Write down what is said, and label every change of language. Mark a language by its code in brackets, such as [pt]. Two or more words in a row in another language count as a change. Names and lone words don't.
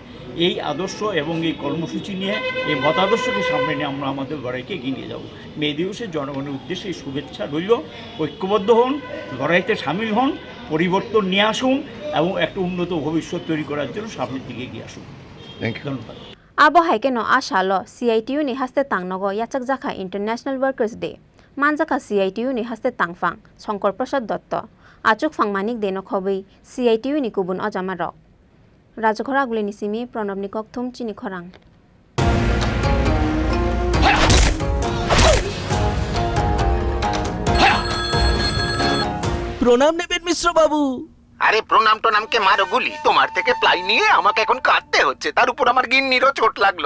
[bn] এই আদর্শ এবং এই কর্মসূচি নিয়ে, এই মতাদর্শকে সামনে নিয়ে আমরা আমাদের লড়াইকে এগিয়ে নিয়ে যাব। মে দিবসে জনগণের উদ্দেশ্যে এই শুভেচ্ছা রইল। ঐক্যবদ্ধ হন, লড়াইতে সামিল হন, পরিবর্তন নিয়ে আসুন এবং একটা উন্নত ভবিষ্যৎ তৈরি করার জন্য সামনের দিকে এগিয়ে আসুন। ধন্যবাদ। [trp] Abo haikeno ashalo CITU ni haste Tangnogo yachak jakha International Workers Day. Manjaka CITU ni haste Tangfang Sankar Prasad Dotto. Achuk phang manik deno khobei CITU ni kubun ajama rok. Rajokhora guli ni simi Pranab ni kokthum Chini Khorang. [bn] প্রণাম নেবেন মিশ্র বাবু। আরে প্রণাম টনামকে মারো গুলি, তোমার থেকে প্লাই নিয়ে আমাকে এখন কাটতে হচ্ছে, তার উপর আমার গিন্নিরও চোট লাগলো।